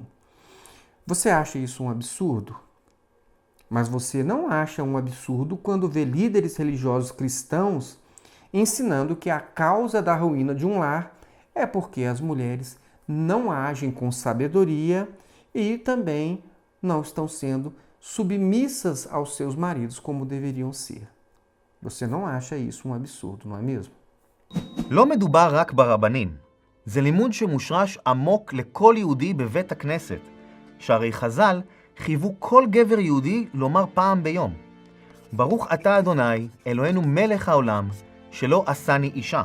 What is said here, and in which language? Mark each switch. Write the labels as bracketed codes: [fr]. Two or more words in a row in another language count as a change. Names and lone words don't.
[pt] Você acha isso um absurdo? Mas você não acha um absurdo quando vê líderes religiosos cristãos ensinando que a causa da ruína de um lar é porque as mulheres não agem com sabedoria e também não estão sendo submissas aos seus maridos como deveriam ser. Você não acha isso um absurdo, não é mesmo? [he] לא מדובר רק ברבנים. זה לימוד שמושרש עמוק לכל יהודי בבית הכנסת, שהרי חז"ל חייבו כל גבר יהודי לומר פעם ביום: ברוך אתה אדוני, אלוהינו מלך העולם, שלא עשני אישה.